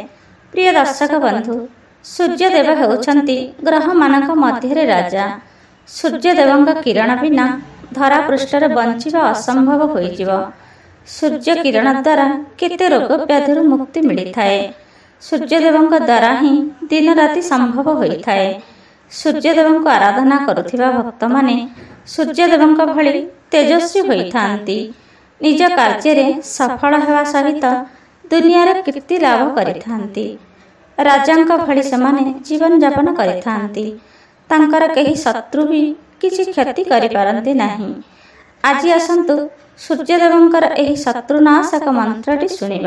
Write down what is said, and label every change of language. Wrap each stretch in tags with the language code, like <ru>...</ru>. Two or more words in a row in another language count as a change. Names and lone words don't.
<or>ପ୍ରିୟ ଦର୍ଶକ ବନ୍ଧୁ, ସୂର୍ଯ୍ୟଦେବ ହେଉଛନ୍ତି ଗ୍ରହ ମାନଙ୍କ ମଧ୍ୟ ରାଜା। ସୂର୍ଯ୍ୟଦେବଙ୍କ କିରଣ ବିନା ଧରା ପୃଷ୍ଠର ବଞ୍ଚିବା ଅସମ୍ଭବ ହୋଇଯିବ। ସୂର୍ଯ୍ୟ କିରଣ ଦ୍ୱାରା କେତେ ରୋଗ ବ୍ୟାଧିରୁ ମୁକ୍ତି ମିଳି ଥାଏ। ସୂର୍ଯ୍ୟଦେବଙ୍କ ଦ୍ୱାରା ହିଁ ଦିନ ରାତି ସମ୍ଭବ ହୋଇ ଥାଏ। ସୂର୍ଯ୍ୟଦେବଙ୍କୁ ଆରାଧନା କରୁଥିବା ଭକ୍ତ ମାନେ ସୂର୍ଯ୍ୟଦେବଙ୍କ ଭଳି ତେଜସ୍ୱୀ ହୋଇଥାନ୍ତି। ନିଜ କାର୍ଯ୍ୟ ସଫଳ ହେବା ସହିତ ଦୁନିଆର କୀର୍ତ୍ତି ଲାଭ କରିଥାନ୍ତି। ରାଜାଙ୍କ ଭଳି ସେମାନେ ଜୀବନ ଯାପନ କରିଥାନ୍ତି। ତାଙ୍କର କେହି ଶତ୍ରୁ ବି କିଛି କ୍ଷତି କରି ପାରନ୍ତି ନାହିଁ। ଆଜି ଆସନ୍ତୁ ସୂର୍ଯ୍ୟଦେବଙ୍କର ଏହି ଶତ୍ରୁନାଶକ ମନ୍ତ୍ରଟି ଶୁଣିବା।</or>